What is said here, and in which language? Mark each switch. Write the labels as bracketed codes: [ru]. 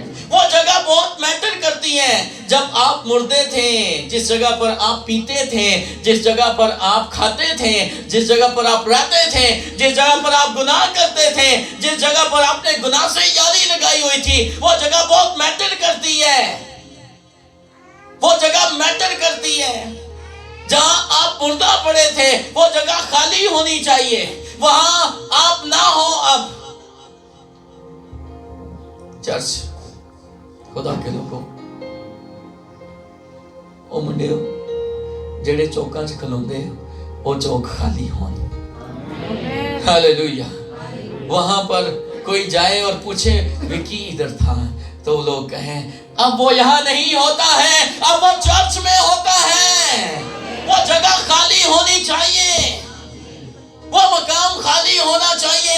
[ur] وہ جگہ بہت میٹر کرتی ہے. جب آپ مردے تھے, جس جگہ پر آپ پیتے تھے, جس جگہ پر آپ کھاتے تھے, جس جگہ پر آپ رہتے تھے, جس جگہ پر آپ گناہ کرتے تھے, جس جگہ پر آپ نے گناہ سے یاری لگائی ہوئی تھی, وہ جگہ بہت میٹر کرتی ہے. وہ جگہ میٹر کرتی ہے. جہاں آپ مردہ پڑے تھے وہ جگہ خالی ہونی چاہیے, وہاں آپ نہ ہو. اب چرچ خدا کے لوگوں, [pa] او منڈیو جڑے چوکاں چ کھلوندے وہ چوک خالی ہون. [ur] ہاللیلویہ. وہاں پر کوئی جائے اور پوچھے وکی ادھر تھا, تو لوگ کہیں اب وہ یہاں نہیں ہوتا ہے, اب وہ چرچ میں ہوتا ہے. وہ جگہ خالی ہونی چاہیے, وہ مقام خالی ہونا چاہیے.